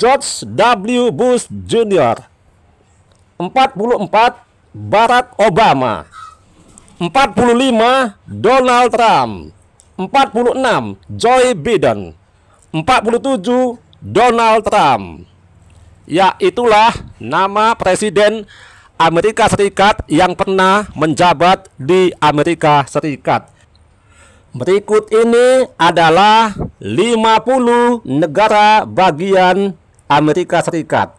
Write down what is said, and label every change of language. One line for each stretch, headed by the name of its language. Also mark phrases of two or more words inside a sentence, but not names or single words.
Indonesian: George W. Bush Jr., 44. Barack Obama. 45 Donald Trump. 46 Joe Biden. 47 Donald Trump. Ya, itulah nama presiden Amerika Serikat yang pernah menjabat di Amerika Serikat. Berikut ini adalah 50 negara bagian Amerika Serikat.